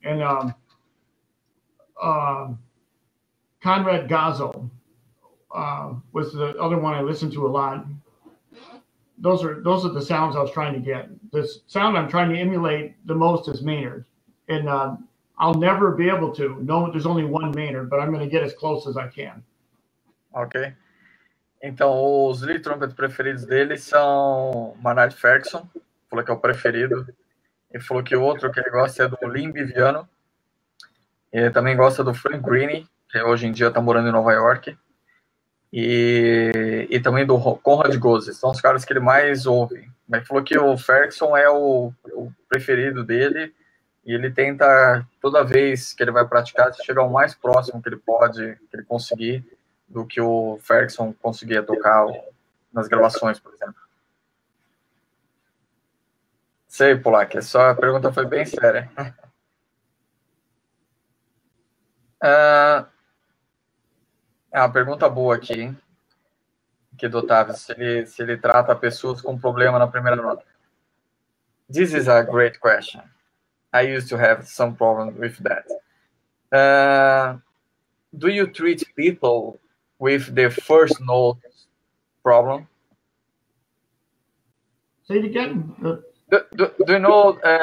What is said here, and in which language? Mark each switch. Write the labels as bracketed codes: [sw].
[en] And Conrad Gazzo was the other one I listened to a lot. Those are the sounds I was trying to get. The sound I'm trying to emulate the most is Maynard, and I'll never be able to. No, there's only one Maynard, but I'm going to get as close as I can. Ok. [pt] Então, os lead trumpet preferidos dele são Maynard Ferguson, falou que é o preferido. Ele falou que o outro que ele gosta é do Lin Viviano. Ele também gosta do Frank Greene, que hoje em dia está morando em Nova York. E também do Conrad Gozzi. São os caras que ele mais ouve. Mas falou que o Ferguson é o preferido dele, e ele tenta, toda vez que ele vai praticar, chegar o mais próximo que ele pode, que ele conseguir, do que o Ferguson conseguia tocar nas gravações, por exemplo. Sei, Polak, a pergunta foi bem séria. Uma pergunta boa aqui, hein? Aqui do Otávio, se ele trata pessoas com problema na primeira nota. [en] This is a great question. I used to have some problem with that. Do you treat people with the first note problem? Say it again. Do you know?